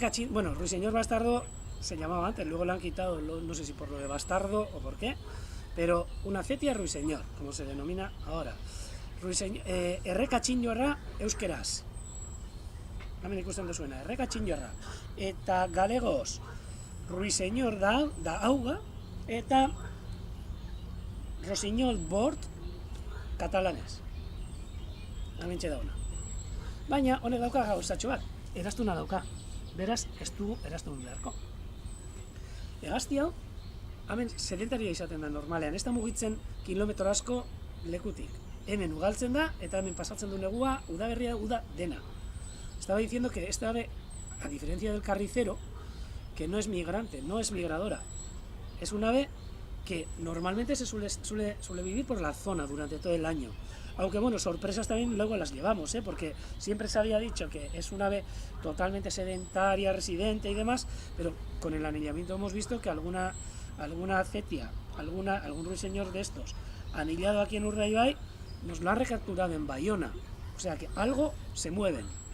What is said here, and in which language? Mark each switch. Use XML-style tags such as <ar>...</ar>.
<es>Bueno, ruiseñor bastardo se llamaba antes, luego lo han quitado, no sé si por lo de bastardo o por qué, pero una cetia ruiseñor, como se denomina ahora.</es> <eu>Errekatxinjoarra euskeraz. Hemen ikusten duzuena, errekatxinjoarra. Eta galegoz, ruiseñor da auga, eta rosiñol bord katalanez. Hementxe dauna. Baina, honek dauka gauzatxo bat, eraztuna dauka. Beraz, ez du eraztun beharko. Hegazti hau, hemen sedentaria izaten da normalean, ez da mugitzen kilometro asko lekutik. Hemen ugaltzen da, eta hemen pasatzen du negua, udaberria, uda dena.</eu> <es>Estaba diciendo que esta ave, a diferencia del carricero, que no es migrante, no es migradora, es un ave que normalmente se suele vivir por la zona durante todo el año. Aunque bueno, sorpresas también luego las llevamos, porque siempre se había dicho que es un ave totalmente sedentaria, residente y demás, pero con el anillamiento hemos visto que alguna cetia, algún ruiseñor de estos anillado aquí en Urdaibai nos lo han recapturado en Bayona, o sea que algo se mueven.</es>